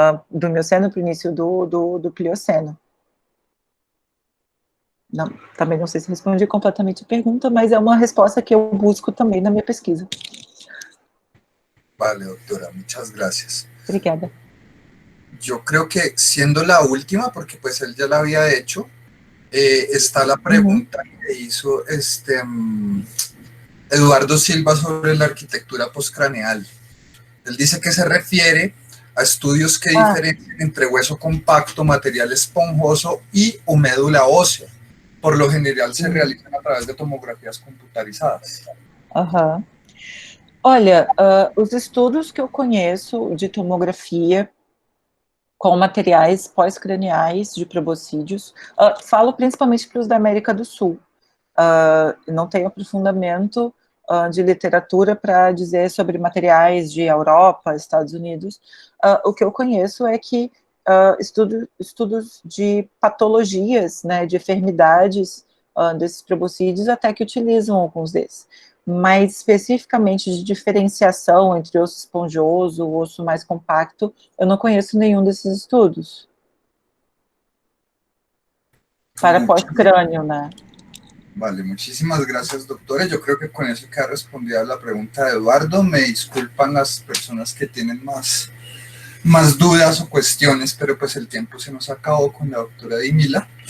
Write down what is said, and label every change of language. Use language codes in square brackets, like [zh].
[pt] Do Mioceno para o início do Plioceno. Não, também não sei se respondi completamente a pergunta, mas é uma resposta que eu busco também na minha pesquisa. [es] Vale, doctora, muchas gracias. [pt] Obrigada. [es] Yo creo que siendo la última, porque pues él ya la había hecho, está la pregunta que hizo Eduardo Silva sobre la arquitectura postcraneal. Él dice que se refiere a estudios que diferencian entre hueso compacto, material esponjoso o médula ósea. Por lo general se realizan a través de tomografías computarizadas. [pt] Olha, os estudos que eu conheço de tomografia com materiais pós-craniais de proboscídeos, falo principalmente para os da América do Sul. Não tenho aprofundamento de literatura para dizer sobre materiais de Europa, Estados Unidos. O que eu conheço é que estudos de patologias, né, de enfermidades desses proboscídeos, até que utilizam alguns desses. mas especificamente de diferenciação entre osso esponjoso e osso mais compacto, eu não conheço nenhum desses estudos. Para pós-crânio, né? [es] Vale, muchísimas gracias, doctora. Yo creo que con eso queda respondida la pregunta de Eduardo. Me disculpan las personas que tienen más dudas o cuestiones, pero pues el tiempo se nos acabó con la doctora Dimila.